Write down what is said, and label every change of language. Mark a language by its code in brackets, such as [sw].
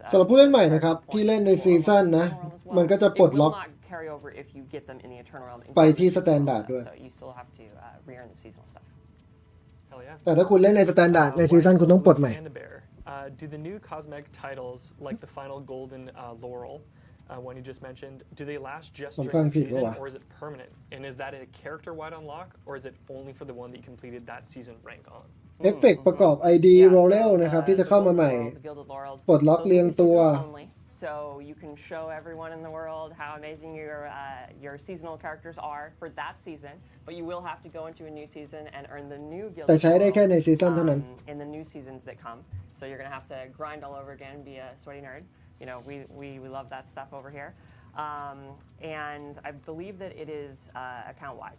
[th] สำหรับผู้เล่นใหม่นะครับที่เล่นในซีซั่นนะมันก็จะปลดล็อก [en] it will not carry over if you get them in the eternal realm [th] ไปที่ standard ด้วย [en] so you still have to re-earn the seasonal stuff. Hell yeah. [th] แต่ถ้าคุณเล่นในสแตนดาร์ดในซีซั่นคุณต้องปลดใหม่ [en] Panda Bear. Do the new cosmetic titles, like the final golden laurel, one you just mentioned, do they last just during the season, or is it permanent? And is that a character-wide unlock, or is it only for the one that you completed that season rank on? [th] เอฟเฟกต์ประกอบ ID r o l l นะครับที่จะเข้ามาใหม่ ปลดล็อกเรียงตัว [en] So you can show everyone in the world how amazing your seasonal characters are for that season, but you will have to go into a new season and earn the new guild [th] แต่ใช้ได้แค่ในซีซั่นเท่านั้น [en] in the new seasons that come. So you're gonna have to grind all over again, be a sweaty nerd. We love that stuff over here. And I believe that it is account-wide.